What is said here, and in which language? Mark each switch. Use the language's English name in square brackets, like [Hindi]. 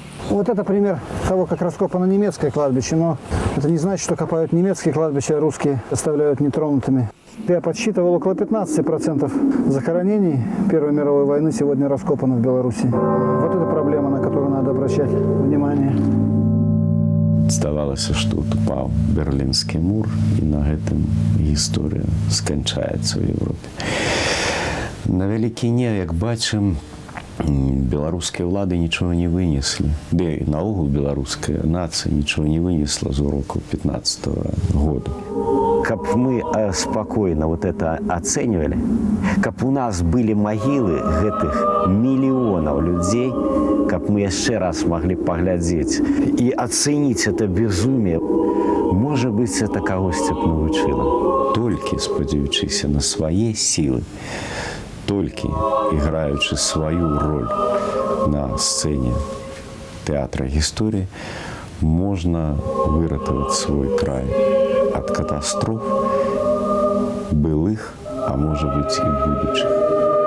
[Russian] Вот это пример того, как раскопано немецкое кладбище, но это не значит, что копают немецкие кладбища, а русские оставляют нетронутыми. Я подсчитывал, около 15% захоронений Первой мировой войны сегодня раскопано в Беларуси. Вот это проблема, на которую надо обращать внимание. [Belarusian] Здавалася, што упаў Берлінскі мур, і на гэтым гісторыя сканчаецца ў Европе. На Вялікіне, як бачым, беларускія ўлады нічога не вынеслі. Ды наогул беларуская нацыя нічога не вынесла з урокаў 15-го года. [Russian] Каб мы спокойно вот это оценивали, каб у нас были могилы гэтых миллионов людей, каб мы еще раз могли поглядеть и оценить это безумие, может быть, это [Belarusian] кагосьці б навучыла. Толькі спадзяючыся на свае сілы, толькі іграючы сваю роль на сцэне тэатра гісторыі, можна выратаваць свой край ад катастроф былых, а можа быць і будучых.